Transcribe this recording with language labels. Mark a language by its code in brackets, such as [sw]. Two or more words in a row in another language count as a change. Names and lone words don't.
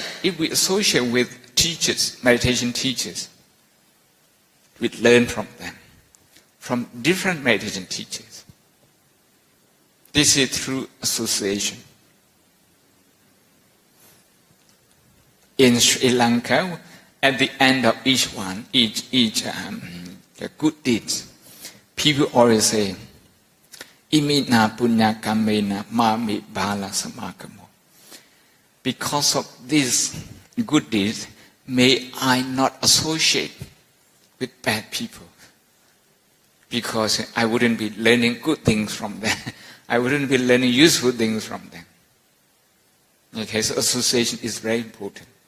[en] If we associate with teachers, meditation teachers, we learn from them, from different meditation teachers. This is through association. In Sri Lanka, at the end of each one, good deeds, people always say, [pi] Imina punya kamena mami bala samakamo. [en] Because of this good deeds, may I not associate with bad people. Because I wouldn't be learning good things from them. I wouldn't be learning useful things from them. Okay, so association is very important.